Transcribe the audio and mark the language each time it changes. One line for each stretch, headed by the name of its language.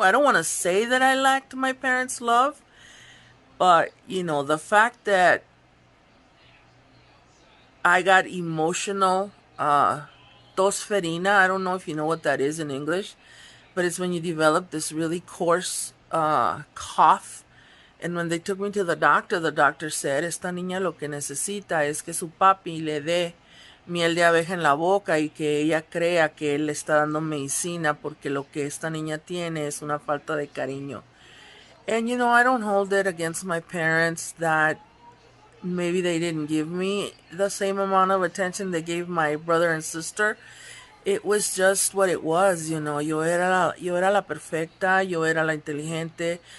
English: I don't want to say that I lacked my parents' love, but, the fact that I got emotional, tosferina, I don't know if you know what that is in English, but it's when you develop this really coarse cough. And when they took me to the doctor said,
Spanish: esta niña lo que necesita es que su papi le dé miel de abeja en la boca y que ella crea que él le está dando medicina, porque lo que esta niña tiene es una falta de cariño.
English: And I don't hold it against my parents that maybe they didn't give me the same amount of attention they gave my brother and sister. It was just what it was,
Spanish: yo era la perfecta, yo era la inteligente.